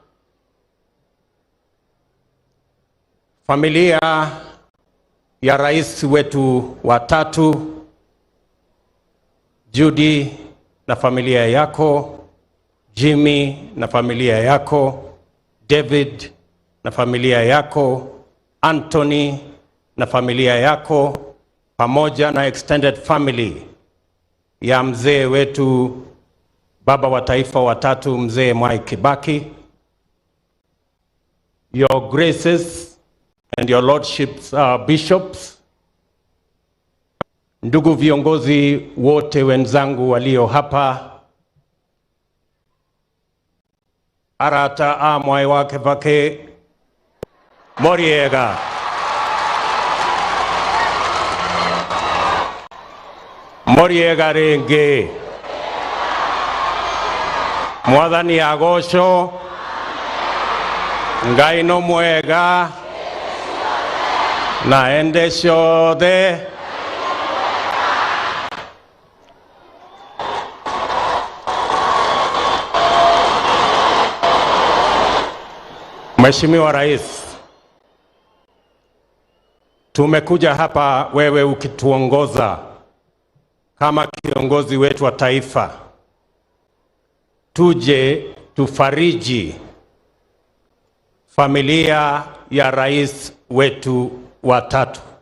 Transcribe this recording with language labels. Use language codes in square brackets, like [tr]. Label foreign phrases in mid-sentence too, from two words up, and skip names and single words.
[sw] familia ya rais wetu wa tatu, Judy na familia yako, Jimmy na familia yako, David na familia yako, Anthony na familia yako, pamoja na [en] extended family [sw] ya mzee wetu baba wa taifa wa tatu, mzee Mwai Kibaki. [en] Your graces and your lordships, bishops, [sw] ndugu viongozi wote wenzangu walio hapa, [ki] arata Mwai wa Kibaki Moriega, Moriega renge, Mwathani agosho, Ngai no mwega, na ende ciothe. [sw] Mheshimiwa Rais, tumekuja hapa wewe ukituongoza kama kiongozi wetu wa taifa, tuje tufariji familia ya rais wetu wa tatu.